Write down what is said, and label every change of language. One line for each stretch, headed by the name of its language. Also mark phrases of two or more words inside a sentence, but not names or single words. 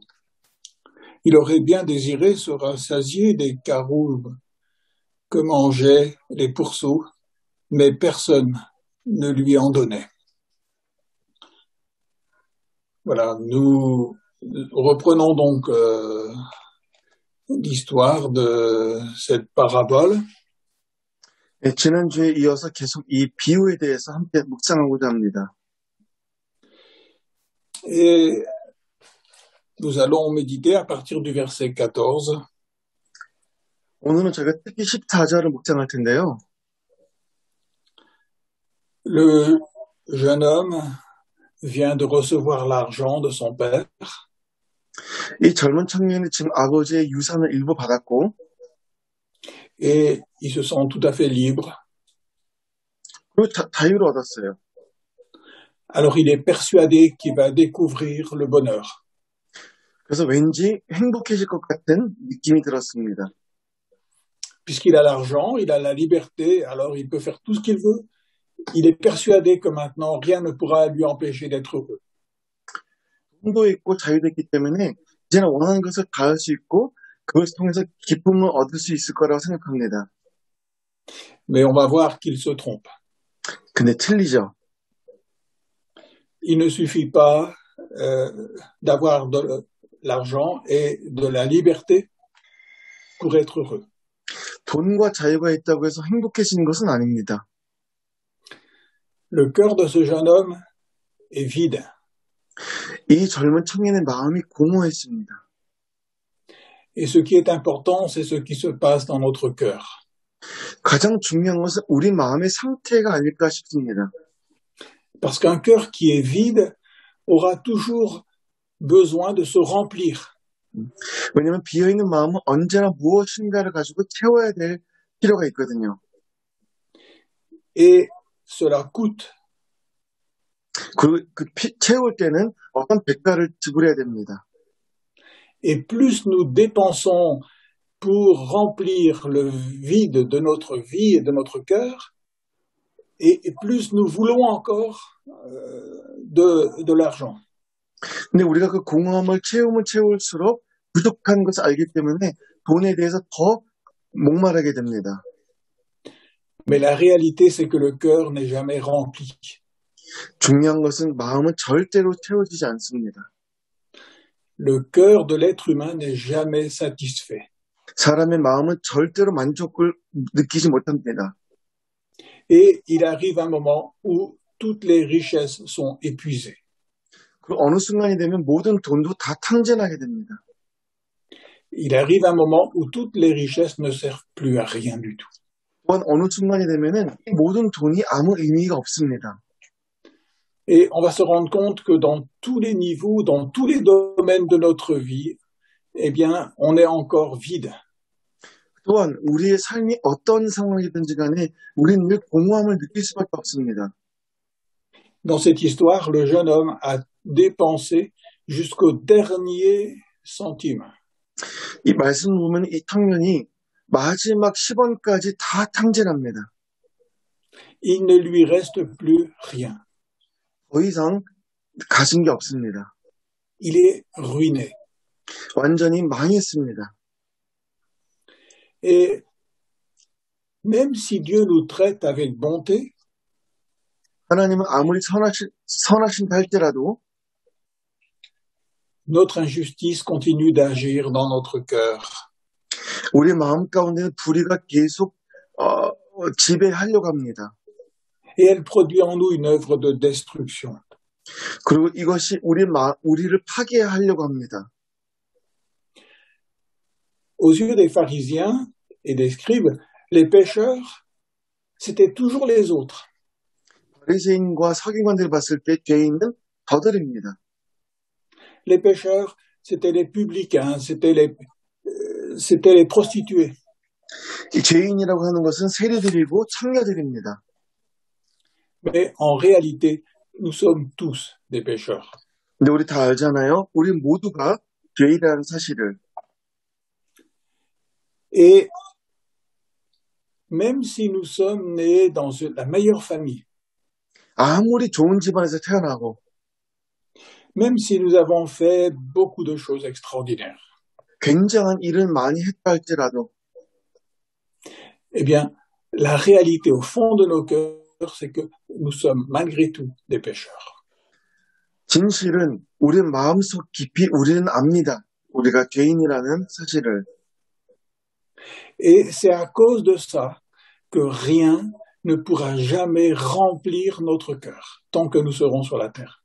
French: Il aurait bien désiré se rassasier des caroubes que mangeaient les pourceaux, mais personne ne lui en donnait. Voilà, nous reprenons donc l'histoire de cette parabole.
Korean: 네, 지난주에 이어서 계속 이 비유에 대해서 함께 묵상하고자 합니다.
French: Et nous allons méditer à partir du verset 14.
Korean: 오늘은 저희가 특히 14절을 묵상할 텐데요.
French: Le jeune homme vient de recevoir l'argent de son père
Korean: 이 젊은 청년이 지금 아버지의 유산을 일부 받았고
French: et il se sent tout à fait libre.
Korean: 그리고 자유를 얻었어요.
French: Alors il est persuadé qu'il va découvrir le bonheur.
Korean: 그래서 왠지 행복해질 것 같은 느낌이 들었습니다.
French: Puisqu'il a l'argent, il a la liberté, alors il peut faire tout ce qu'il veut. Il est persuadé que maintenant, rien ne pourra lui empêcher d'être heureux.
Korean: 돈도 있고 자유도 있기 때문에 이제는 원하는 것을 다 할 수 있고 그것을 통해서 기쁨을 얻을 수 있을 거라고 생각합니다.
French: Mais on va voir qu'il se trompe.
Korean: 근데 틀리죠.
French: Il ne suffit pas d'avoir de l'argent et de la liberté pour être heureux.
Korean: 돈과 자유가 있다고 해서 행복해지는 것은 아닙니다.
French: Le cœur de ce jeune homme est vide.
Korean: 이 젊은 청년의 마음이 공허했습니다.
French: Et ce qui est important, c'est ce qui se passe dans notre cœur.
Korean: 가장 중요한 것은 우리 마음의 상태가 아닐까 싶습니다.
French: Parce qu'un cœur qui est vide aura toujours besoin de se remplir.
Korean: 왜냐하면 비어있는 마음은 언제나 무엇인가를 가지고 채워야 될 필요가 있거든요.
French: Et cela coûte.
Korean: 그리고 채울 때는 어떤 대가를 지불해야 됩니다.
French: Et plus nous dépensons pour remplir le vide de notre vie et de notre cœur, et plus nous voulons encore de l'argent.
Korean: 근데 우리가 그 공허함을 채울수록 부족한 것을 알기 때문에 돈에 대해서 더 목마르게 됩니다.
French: Mais la réalité, c'est que le cœur n'est jamais rempli.
Korean: 중요한 것은 마음은 절대로 채워지지 않습니다.
French: Le cœur de l'être humain n'est jamais satisfait.
Korean: 사람의 마음은 절대로 만족을 느끼지 못합니다.
French: Et il arrive un moment où toutes les richesses sont épuisées.
Korean: 그 어느 순간이 되면 모든 돈도 다 탕진하게 됩니다.
French: Il arrive un moment où toutes les richesses ne servent plus à rien du tout.
Korean: 또한 어느 순간이 되면은 이 모든 돈이 아무 의미가 없습니다.
French: Et on va se rendre compte que dans tous les niveaux, dans tous les domaines de notre vie, eh bien, on est encore vide.
Korean: 또한 우리의 삶이 어떤 상황이든지 간에 우리는 늘 공허함을 느낄 수밖에 없습니다.
French: Dans cette histoire, le jeune homme a dépensé jusqu'au dernier centime.
Korean: 이 말씀을 보면 이 청년이 마지막 10원까지 다 탕진합니다.
French: Il ne lui reste plus rien.
Korean: 더 이상 가진 게 없습니다.
French: Il est ruiné.
Korean: 완전히 망했습니다.
French: Et même si Dieu nous traite avec bonté,
Korean: 하나님은 아무리 선하신다 할지라도
French: notre injustice continue d'agir dans notre cœur.
Korean: 우리 마음 가운데는 불의가 계속 지배하려고 합니다.
French: Et elle produit en nous une œuvre de destruction.
Korean: 그리고 이것이 우리를 파괴하려고 합니다.
French: Aux yeux des pharisiens et des scribes, les pécheurs, c'était toujours les autres.
Korean: 바리새인과 서기관들이 봤을 때 죄인은 저들입니다.
French: Les pécheurs, c'était les publicains, c'était les prostituées.
Korean: 이 죄인이라고 하는 것은 세리들이고 창녀들입니다.
French: Mais en réalité, nous sommes tous des pécheurs.
Korean: 근데 우리 다 알잖아요. 우리 모두가 죄인이라는 사실을.
French: Et même si nous sommes nés dans la meilleure famille,
Korean: 아무리 좋은 집안에서 태어나고
French: même si nous avons fait beaucoup de choses extraordinaires,
Korean: 굉장한 일을 많이 했다 할지라도
French: eh bien, la réalité au fond de nos cœurs, c'est que nous sommes malgré tout des pécheurs.
Korean: 진실은 우리 마음속 깊이 우리는 압니다. 우리가 죄인이라는 사실을.
French: Et c'est à cause de ça que rien ne pourra jamais remplir notre cœur tant que nous serons sur la terre.